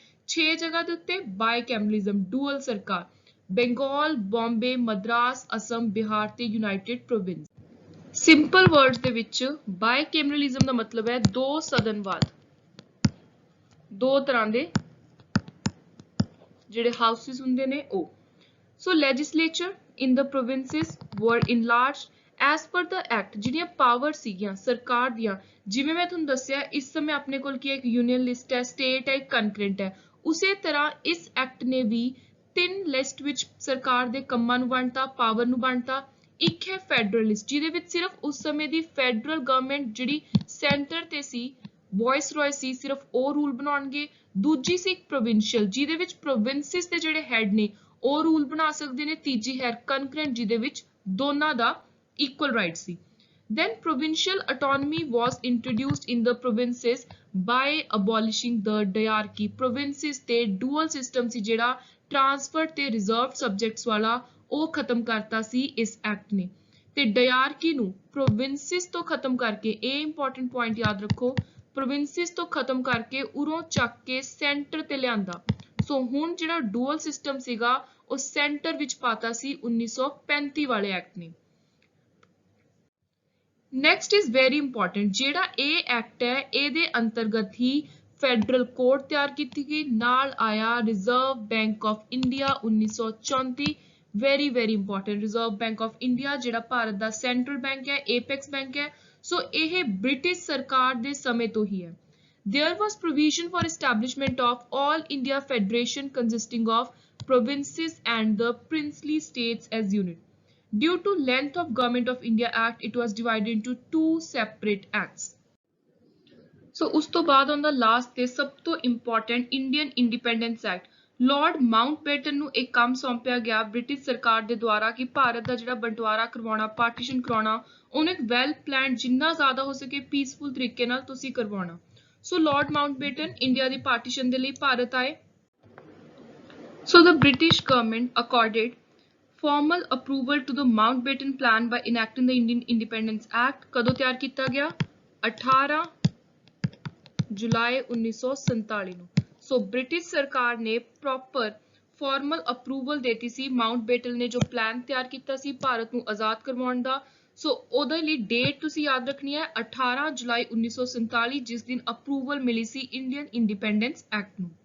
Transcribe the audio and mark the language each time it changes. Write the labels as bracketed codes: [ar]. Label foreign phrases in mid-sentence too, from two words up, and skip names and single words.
[pa] 6 ਜਗ੍ਹਾ ਦੇ ਉੱਤੇ ਬਾਇਕੈਮਰਲਿਜ਼ਮ, ਡੂਅਲ ਸਰਕਾਰ, ਬੰਗਾਲ, ਬੰਬੇ, ਮਦਰਾਸ, ਅਸਮ, ਬਿਹਾਰ ਤੇ ਯੂਨਾਈਟਿਡ ਪ੍ਰੋਵਿੰਸ। [en] simple words [pa] ਦੇ ਵਿੱਚ ਬਾਇਕੈਮਰਲਿਜ਼ਮ ਦਾ ਮਤਲਬ ਹੈ ਦੋ ਸਦਨਵਾਦ, ਦੋ ਤਰ੍ਹਾਂ ਦੇ ਜਿਹੜੇ ਹਾਊਸਿਸ ਹੁੰਦੇ ਨੇ ਉਹ। [en] so legislature in the provinces were enlarged as per the act। [pa] ਜਿਹੜੀਆਂ ਪਾਵਰ ਸੀਗੀਆਂ ਸਰਕਾਰ ਦੀਆਂ, ਜਿਵੇਂ ਮੈਂ ਤੁਹਾਨੂੰ ਦੱਸਿਆ ਇਸ ਸਮੇਂ ਆਪਣੇ ਕੋਲ ਕੀ ਹੈ, ਇੱਕ [en] union list [pa] ਹੈ, ਸਟੇਟ ਹੈ, ਇੱਕ ਕੰਕਰੈਂਟ ਹੈ। ਉਸੇ ਤਰ੍ਹਾਂ ਇਸ ਐਕਟ ਨੇ ਵੀ 3 ਲਿਸਟ ਵਿੱਚ ਸਰਕਾਰ ਦੇ ਕੰਮਾਂ ਨੂੰ ਵੰਡਤਾ, ਪਾਵਰ ਨੂੰ ਵੰਡਤਾ। ਇੱਕ ਹੈ ਫੈਡਰਲਿਸਟ ਜਿਹਦੇ ਵਿੱਚ ਸਿਰਫ ਉਸ ਸਮੇਂ ਦੀ [en] federal government [pa] ਜਿਹੜੀ ਸੈਂਟਰ ਤੇ ਸੀ ਵਾਇਸਰॉय ਸੀ ਸਿਰਫ ਉਹ ਰੂਲ ਬਣਾਉਣਗੇ। ਦੂਜੀ ਸੀ ਪ੍ਰੋਵਿੰਸ਼ੀਅਲ ਜਿਹਦੇ ਵਿੱਚ ਪ੍ਰੋਵਿੰਸਿਸ ਦੇ ਜਿਹੜੇ ਹੈਡ ਨੇ ਉਹ ਰੂਲ ਬਣਾ ਸਕਦੇ ਨੇ। ਤੀਜੀ ਹੈ ਕਨਕਰੈਂਟ ਜਿਹਦੇ ਵਿੱਚ ਦੋਨਾਂ ਦਾ [en] equal right [pa] ਸੀ। [en] Then provincial autonomy was introduced in the provinces by abolishing the diarchy। [pa] provinces ਤੇ [en] dual system [pa] ਸੀ ਜਿਹੜਾ transferred ਤੇ [en] reserved subjects [pa] ਵਾਲਾ ਉਹ ਖਤਮ ਕਰਤਾ ਸੀ ਇਸ ਐਕਟ ਨੇ। ਤੇ diarchy ਨੂੰ provinces ਤੋਂ ਖਤਮ ਕਰਕੇ ਇਹ [en] important point [pa] ਯਾਦ ਰੱਖੋ provinces ਤੋਂ ਖਤਮ ਕਰਕੇ ਉਰੋਂ ਚੱਕ ਕੇ center ਤੇ ਲਿਆਂਦਾ। ਸੋ ਹੁਣ ਜਿਹੜਾ [en] dual system [pa] ਸੀਗਾ ਉਹ center ਵਿੱਚ ਪਾਤਾ ਸੀ 1935 ਵਾਲੇ ਐਕਟ ਨੇ। [en] next is very important [pa] ਜਿਹੜਾ ਇਹ ਐਕਟ ਹੈ ਇਹਦੇ ਅੰਤਰਗਤ ਹੀ [en] federal code [pa] ਤਿਆਰ ਕੀਤੀ ਗਈ ਨਾਲ ਆਇਆ ਰਿਜ਼ਰਵ ਬੈਂਕ ਆਫ ਇੰਡੀਆ 1934 [en] very important [pa] ਰਿਜ਼ਰਵ ਬੈਂਕ ਆਫ ਇੰਡੀਆ ਜਿਹੜਾ ਭਾਰਤ ਦਾ [en] central bank [pa] ਹੈ [en] apex bank [pa] ਹੈ। ਸੋ ਇਹ ਬ੍ਰਿਟਿਸ਼ ਸਰਕਾਰ ਦੇ ਸਮੇਂ ਤੋਂ ਹੀ ਹੈ। [en] There was provision for establishment of All India Federation consisting of provinces and the princely states as unit. Due to length of Government of India Act, it was divided into two separate acts. [pa] So ਉਸ ਤੋਂ ਬਾਅਦ [en] on the last [pa] ਤੇ ਸਭ ਤੋਂ important Indian Independence Act. Lord Mountbatten ਨੂੰ ਇੱਕ ਕੰਮ ਸੌਂਪਿਆ ਗਿਆ ਬ੍ਰਿਟਿਸ਼ ਸਰਕਾਰ ਦੇ ਦੁਆਰਾ ਕਿ ਭਾਰਤ ਦਾ ਜਿਹੜਾ ਬੰਟਵਾਰਾ ਕਰਵਾਉਣਾ ਪਾਰਟੀਸ਼ਨ ਕਰਾਉਣਾ ਉਹਨੂੰ ਇੱਕ [en] well planned [pa] ਜਿੰਨਾ ਜ਼ਿਆਦਾ ਹੋ ਸਕੇ ਪੀਸਫੁਲ ਤਰੀਕੇ ਨਾਲ ਤੁਸੀਂ ਕਰਵਾਉਣਾ। So Lord Mountbatten ਇੰਡੀਆ ਦੀ ਪਾਰਟੀਸ਼ਨ ਦੇ ਲਈ ਭਾਰਤ ਆਏ। [en] So the British government accorded formal approval to the Mountbatten plan by enacting the Indian Independence Act। [pa] ਕਦੋਂ ਤਿਆਰ ਕੀਤਾ ਗਿਆ 18 ਜੁਲਾਈ 1947 ਨੂੰ। ਸੋ ਬ੍ਰਿਟਿਸ਼ ਸਰਕਾਰ ਨੇ [en] proper formal approval [pa] ਦੇਤੀ ਸੀ ਮਾਊਂਟਬੈਟਨ ਨੇ ਜੋ ਪਲਾਨ ਤਿਆਰ ਕੀਤਾ ਸੀ ਭਾਰਤ ਨੂੰ ਆਜ਼ਾਦ ਕਰਵਾਉਣ ਦਾ। ਸੋ ਉਹਦੇ ਲਈ ਡੇਟ ਤੁਸੀਂ ਯਾਦ ਰੱਖਣੀ ਹੈ 18 ਜੁਲਾਈ 1947 ਜਿਸ ਦਿਨ ਅਪਰੂਵਲ ਮਿਲੀ ਸੀ ਇੰਡੀਅਨ ਇੰਡੀਪੈਂਡੈਂਸ ਐਕਟ ਨੂੰ।